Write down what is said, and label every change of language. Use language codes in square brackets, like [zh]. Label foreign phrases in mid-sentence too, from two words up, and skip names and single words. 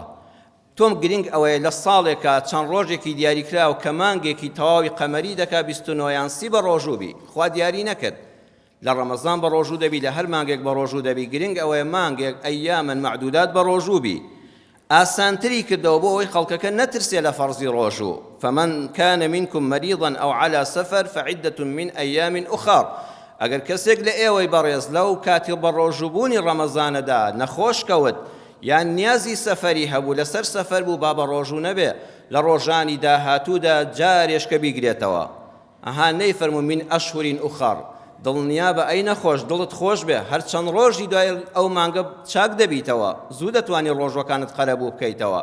[ckb] تۆم گرنگ ئەوەیە لە ساڵێکە چەند ڕۆژێکی دیاری کراو کە مانگێکی تەواوی قەمەری دەکا 29 سی بە ڕۆژوو بی. خوا دیاری نەکرد لە ڕەمەزان بە ڕۆژوو دەبی، لە هەر مانگێک بە ڕۆژوو دەبی. گرنگ ئەوەیە مانگێک [ar] ئەیامن معدودات [ckb] بە ڕۆژوو بی. ئاسانتری کردەوە بۆ ئەوەی خەڵکەکە نەترسێ لە فەرزی ڕۆژوو. [ar] فمن كان منكم مريضا أو على سفر فعدة من أيام أخر. [ckb] ئەگەر کەسێک لە ئێوەی بەڕێز لەو کاتی بە ڕۆژووبوونی ڕەمەزانەدا نەخۆش کەوت یان نیازی سەفەری هەبوو، لەسەر سەفەر بوو، با بە ڕۆژوو نەبێ، لە ڕۆژانی داهاتوودا جارێشکە بیگرێتەوە. ئەها نەیفەرموو [ar] من ئەشهورین ئوخەر، [ckb] دڵنیا بە ئەی نەخۆش، دڵت خۆش بێ، هەر چەند ڕۆژی دوای ئەو مانگە چاک دەبیتەوە، زوو دەتوانێت ڕۆژوەکانت قەرەبوو بکەیتەوە.